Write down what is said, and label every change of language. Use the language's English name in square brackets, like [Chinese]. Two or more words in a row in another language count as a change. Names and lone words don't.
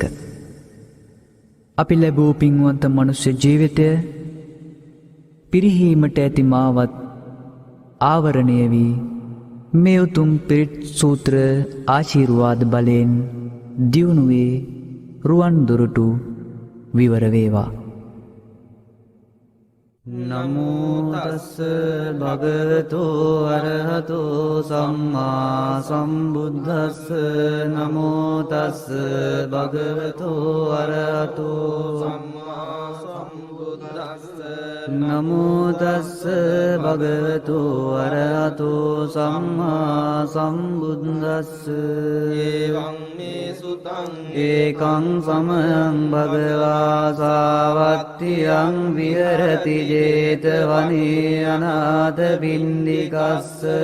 [Sinhala] අපි ලැබූ පින්වන්ත මනුෂ්‍ය ජීවිතය පිරිහීමට ඇති මාවත් ආවරණය වී මේ උතුම් පිරිත් සූත්‍ර ආශිර්වාද බලයෙන් දියුණුවේ රුවන් දුරටු විවර වේවා. [Pali] නමෝ තස්ස භගවතු අරහතෝ සම්මා සම්බුද්දස්ස නමෝ තස්ස භගවතු අරහතෝ සම්මා සම්බුද්දස්ස නමෝ තස්ස භගවතු අරහතෝ සම්මා සම්බුද්දස්ස එවං මේ සුතං ඒකං සමයං භගවා සාවත්තියං විහෙරති ජේතවනේ අනාථ පින්ඩිකස්ස